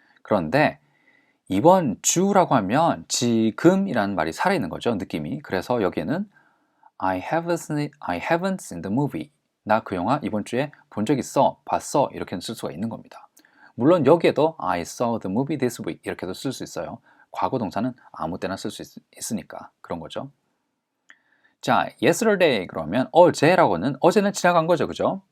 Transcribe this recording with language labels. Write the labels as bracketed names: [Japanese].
[Korean] 그런데 이번 주라고 하면 지금이라는 말이 살아있는 거죠. 느낌이. [English] 그래서 여기에는 I haven't seen the movie. [Korean] 나 그 영화 이번 주에 본 적 있어, 봤어 이렇게 쓸 수가 있는 겁니다. 물론 여기에도 [English] I saw the movie this week [Korean] 이렇게도 쓸 수 있어요. 과거 동사는 아무 때나 쓸 수 있으니까 그런 거죠. 자, yesterday 그러면 어제라고는 어제는 지나간 거죠. 그죠?